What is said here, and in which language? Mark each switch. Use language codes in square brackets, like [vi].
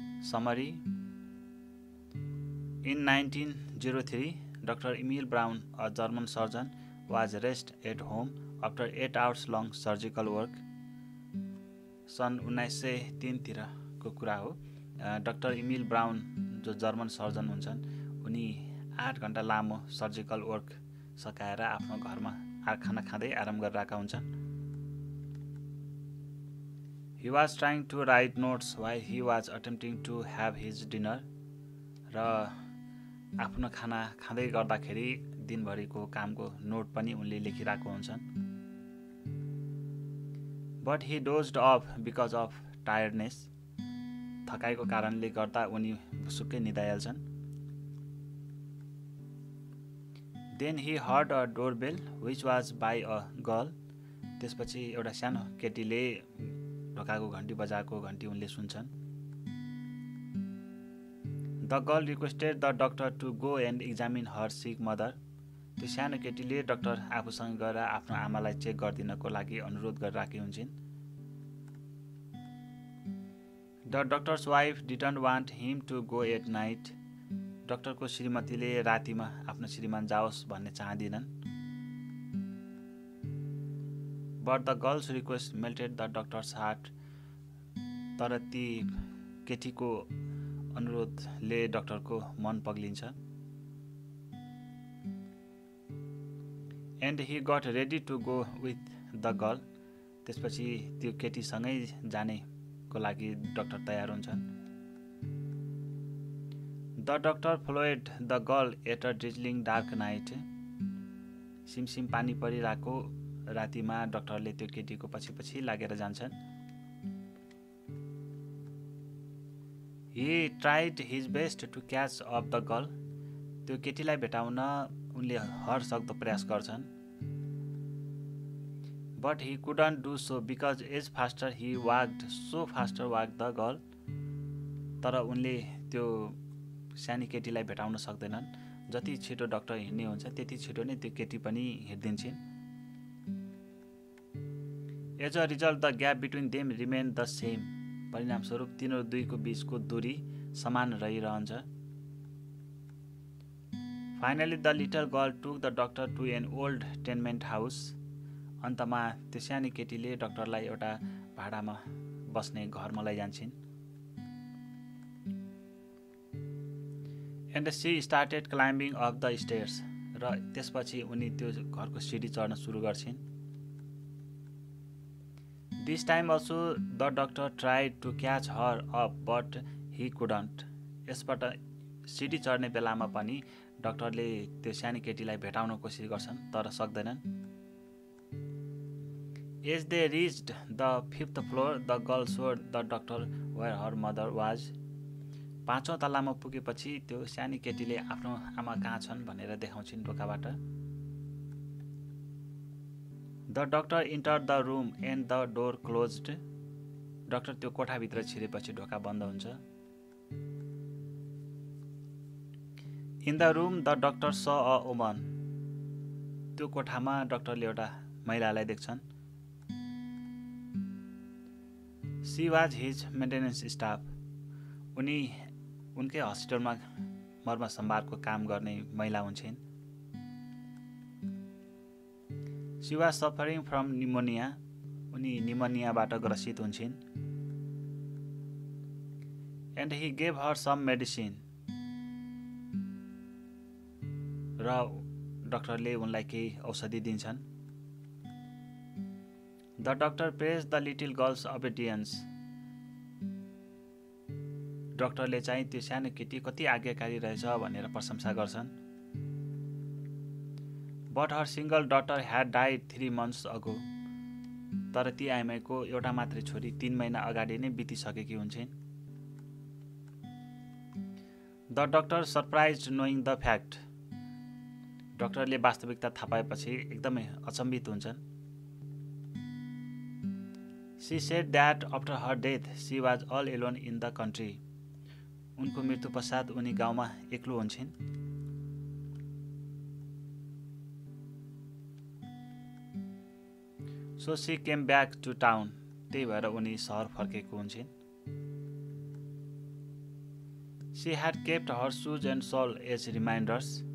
[en] Summary. In 1903, Dr. Emil Braun, a German surgeon, was rested at home after 8 hours long surgical work. [ne] सन् 1903 तिरको कुरा हो। Doctor Emil brown जो German surgeon हुन्छन् उनी 8 घण्टा लामो [en] surgical work [ne] सकाएर आफ्नो घरमा खाना खाँदै आराम गरिरहेका हुन्छन्। [en] He was trying to write notes while he was attempting to have his dinner. [ne] र आफ्नो खाना खाँदै गर्दाखेरि दिनभरिको कामको नोट पनि उनले लेखिरहेको हुन्छन्। [en] But he dozed off because of tiredness. [ne] थकाइको कारणले गर्दा उनी सुक्कै निदाइहाल्छन्। [en] Then he heard a doorbell which was by a girl. [ne] त्यसपछि एउटा सानो केटीले ढोकाको घन्टी बजाएको घन्टी उनले सुन्छन्। [en] The girl requested the doctor to go and examine her sick mother. [ne] त्यो सानो केटीले डाक्टर आफूसँग गएर आफ्नो आमालाई चेक गरिदिनको लागि अनुरोध गरिरहेकी हुन्छन्। [en] The doctor's wife didn't want him to go at night. [ne] डाक्टरको श्रीमतीले रातिमा आफ्नो श्रीमान जाओस् भन्ने चाहदिनन्। [en] But the girl's request melted the doctor's heart. [ne] तर ती केटीको अनुरोधले डाक्टरको मन पग्लिन्छ। [en] And he got ready to go with the girl. [ne] त्यसपछि त्यो केटीसँगै जानेको लागि डाक्टर तयार हुन्छन्। [en] The doctor followed the girl at a drizzling dark night. [ne] सिमसिम पानी परिरहेको रातिमा डाक्टरले त्यो केटीको पछि लागेर जान्छन्। [en] He tried his best to catch up the girl. [ne] त्यो केटीलाई भेटाउन उनले हरसक्दो प्रयास गर्छन्। [en] But he couldn't do so because as faster he walked, so faster walked the girl. [ne] तर उनले त्यो सानी केटीलाई भेटाउन सक्दैनन्। जति छिटो डाक्टर हिँड्ने हुन्छ त्यति छिटो नै त्यो केटी पनि हिँड्दिन्छन्। [en] As a result, the gap between them remained the same. [ne] परिणामस्वरूप तिनीहरू दुईको बीचको दूरी समान रहिरहन्छ। [en] Finally, the little girl took the doctor to an old tenement house. [ne] अन्तमा त्यो सानी केटीले डाक्टरलाई एउटा भाडामा बस्ने घरमा लैजान्छन्। [en] And she started climbing up the stairs. [ne] र त्यसपछि उनी त्यो घरको सिडी चढ्न सुरु गर्छिन्। [en] This time also the doctor tried to catch her up but he couldn't. [ne] यसबाट सिडी चढ्ने बेलामा पनि डाक्टरले त्यो सानी केटीलाई भेटाउन कोसिस गर्छन् तर सक्दैनन्। [en] As they reached the 5th floor, the girl showed the doctor where her mother was. [ne] 5औं तल्लामा पुगेपछि त्यो सानी केटीले आफ्नो आमा कहाँ छन् भनेर देखाउँछिन् ढोकाबाट। [en] The doctor entered the room and the door closed. [ne] Doctor त्यो कोठाभित्र छिरेपछि ढोका बन्द हुन्छ। [en] In the room, the doctor saw a woman. [ne] त्यो कोठामा डाक्टरले एउटा महिलालाई देख्छन्। [en] She was his maintenance staff. [ne] उनी उनकै हस्पिटलमा मर्म सम्भारको काम गर्ने महिला हुन्छन्। [en] She was suffering from pneumonia. [ne] उनी निमोनियाबाट ग्रसित हुन्छन्। [en] and he gave her some medicine. [ne] र डाक्टरले उनलाई केही औषधि दिन्छन्. [en] The doctor praised the little girl's obedience. [ne] डाक्टरले चाहिँ त्यो सानो केटी कति आज्ञाकारी रहेछ भनेर प्रशंसा गर्छन्. [en] But her single daughter had died 3 months ago. [ne] तर ती आइमाईको एउटा मात्रै छोरी 3 महिना अगाडि नै बितिसकेकी हुन्छन्. [en] The doctor surprised knowing the fact. [ne] डाक्टरले वास्तविकता थाहा पाएपछि एकदमै अचम्भित हुन्छन्. [en] She said that after her death, she was all alone in the country. [ne] उनको मृत्यु पश्चात उनी गाउँमा एक्लो हुन्छन्. [en] So she came back to town. [ne] त्यही भएर उनी सहर फर्केको हुन्छन्. [en] She had kept her shoes and shawl as reminders.